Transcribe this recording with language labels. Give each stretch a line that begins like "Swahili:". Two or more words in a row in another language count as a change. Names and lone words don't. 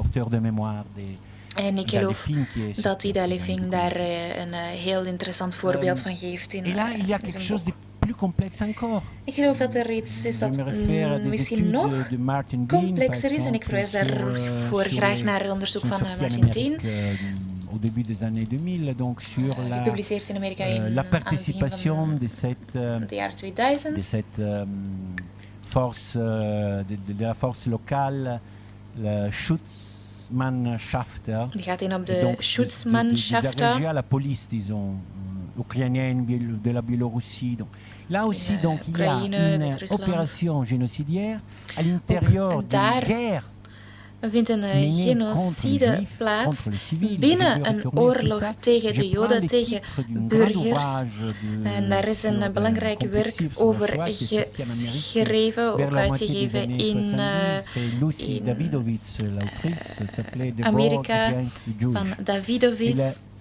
Dutch: En ik geloof dat Ida Leving daar een heel interessant voorbeeld van geeft in zijn boek. Ik geloof dat er iets is dat misschien nog complexer is en ik verwijs daarvoor graag naar het onderzoek van Martin Teen.
French: Au début des années 2000, donc sur
Dutch: gepubliceerd in Amerika in
French: la participation de
Dutch: jaar 2000.
French: De cette force, de la force locale, la Schutzmannschaft.
Dutch: Die gaat in op de Schutzmannschaft.
French: La police, disons, ukrainienne, de la Biélorussie. Donc, là aussi, donc, il y a une opération génocidaire à l'intérieur d'une guerre.
Dutch: Er vindt een genocide plaats binnen een oorlog tegen de Joden, tegen burgers. En daar is een belangrijk werk over geschreven, ook uitgegeven in Amerika van Davidovits.